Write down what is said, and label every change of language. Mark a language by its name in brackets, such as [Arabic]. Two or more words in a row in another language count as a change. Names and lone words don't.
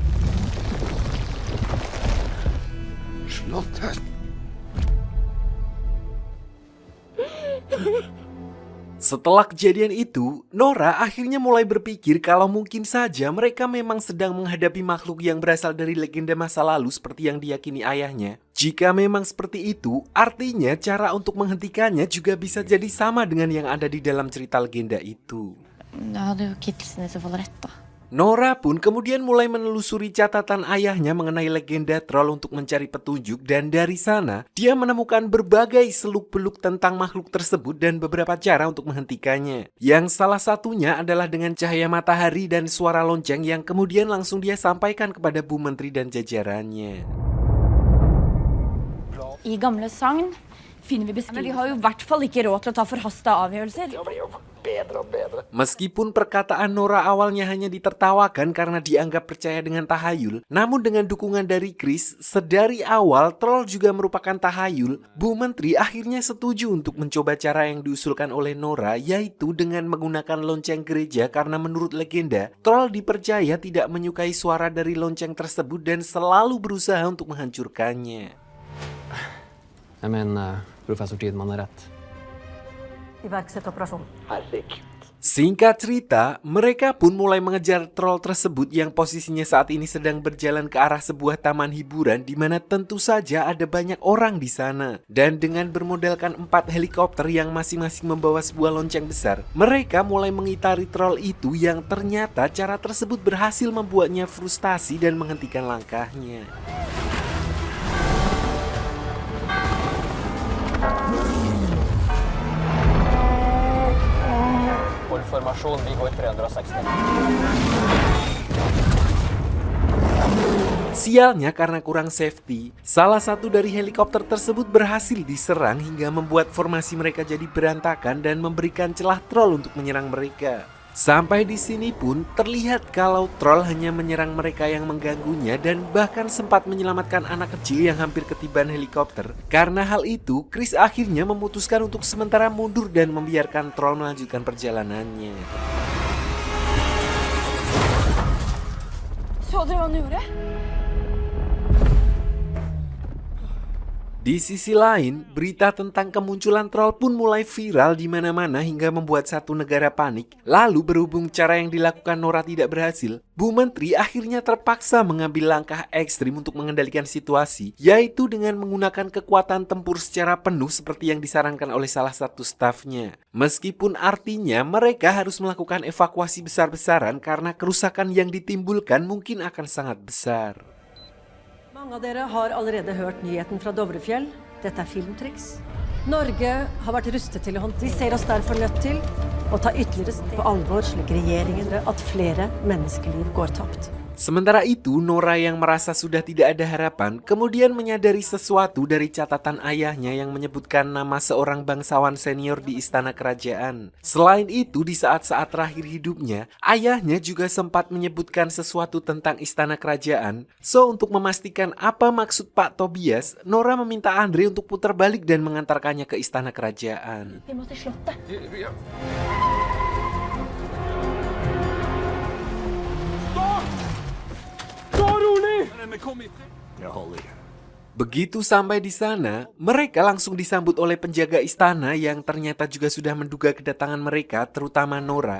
[Indonesian] Setelah kejadian itu, Nora akhirnya mulai berpikir kalau mungkin saja mereka memang sedang menghadapi makhluk yang berasal dari legenda masa lalu seperti yang diyakini ayahnya. Jika memang seperti itu, artinya cara untuk menghentikannya juga bisa jadi sama dengan yang ada di dalam cerita legenda itu. [Norwegian] Da hade jo kidsen i så fall rett, da. [Indonesian] Nora pun kemudian mulai menelusuri catatan ayahnya mengenai legenda troll untuk mencari petunjuk, dan dari sana dia menemukan berbagai seluk-beluk tentang makhluk tersebut dan beberapa cara untuk menghentikannya. Yang salah satunya adalah dengan cahaya matahari dan suara lonceng yang kemudian langsung dia sampaikan kepada Bu Menteri dan jajarannya. [Norwegian] I gamle sagn finner vi beskrivelser. Men de har jo i hvert fall ikke råd til å ta forhasta avgjørelser. [Indonesian] Meskipun perkataan Nora awalnya hanya ditertawakan karena dianggap percaya dengan tahayul, namun dengan dukungan dari Chris, sedari awal troll juga merupakan tahayul, Bu Menteri akhirnya setuju untuk mencoba cara yang diusulkan oleh Nora, yaitu dengan menggunakan lonceng gereja karena menurut legenda, troll dipercaya tidak menyukai suara dari lonceng tersebut dan selalu berusaha untuk menghancurkannya. [Norwegian] Jeg mener, professor Tidman har rett. Iverksett operasjon. [Indonesian] Singkat cerita, mereka pun mulai mengejar troll tersebut yang posisinya saat ini sedang berjalan ke arah sebuah taman hiburan di mana tentu saja ada banyak orang di sana. Dan dengan bermodalkan 4 helikopter yang masing-masing membawa sebuah lonceng besar, mereka mulai mengitari troll itu yang ternyata cara tersebut berhasil membuatnya frustasi dan menghentikan langkahnya. [Norwegian] Hold formasjon, vi går 360. [Indonesian] Sialnya karena kurang safety, salah satu dari helikopter tersebut berhasil diserang hingga membuat formasi mereka jadi berantakan dan memberikan celah troll untuk menyerang mereka. Sampai di sini pun terlihat kalau troll hanya menyerang mereka yang mengganggunya dan bahkan sempat menyelamatkan anak kecil yang hampir ketiban helikopter. Karena hal itu, Chris akhirnya memutuskan untuk sementara mundur dan membiarkan troll melanjutkan perjalanannya. [Norwegian] Så dere hva han gjorde? [Indonesian] Di sisi lain, berita tentang kemunculan troll pun mulai viral di mana-mana hingga membuat satu negara panik. Lalu berhubung cara yang dilakukan Nora tidak berhasil, Bu Menteri akhirnya terpaksa mengambil langkah ekstrim untuk mengendalikan situasi, yaitu dengan menggunakan kekuatan tempur secara penuh seperti yang disarankan oleh salah satu stafnya. Meskipun artinya mereka harus melakukan evakuasi besar-besaran karena kerusakan yang ditimbulkan mungkin akan sangat besar. [Norwegian] Mange av dere har allerede hørt nyheten fra Dovrefjell. Dette er filmtriks. Norge har vært rustet til å håndtere. Vi ser oss derfor nødt til å ta ytterligere steg på alvor, slik regjeringen at flere menneskeliv går tapt. [Indonesian] Sementara itu, Nora yang merasa sudah tidak ada harapan, kemudian menyadari sesuatu dari catatan ayahnya yang menyebutkan nama seorang bangsawan senior di istana kerajaan. Selain itu, di saat-saat terakhir hidupnya, ayahnya juga sempat menyebutkan sesuatu tentang istana kerajaan. So, untuk memastikan apa maksud Pak Tobias, Nora meminta Andre untuk putar balik dan mengantarkannya ke istana kerajaan. [Norwegian] Vi må til slottet. [Indonesian] Begitu sampai di sana, mereka langsung disambut oleh penjaga istana yang ternyata juga sudah menduga kedatangan mereka, terutama Nora.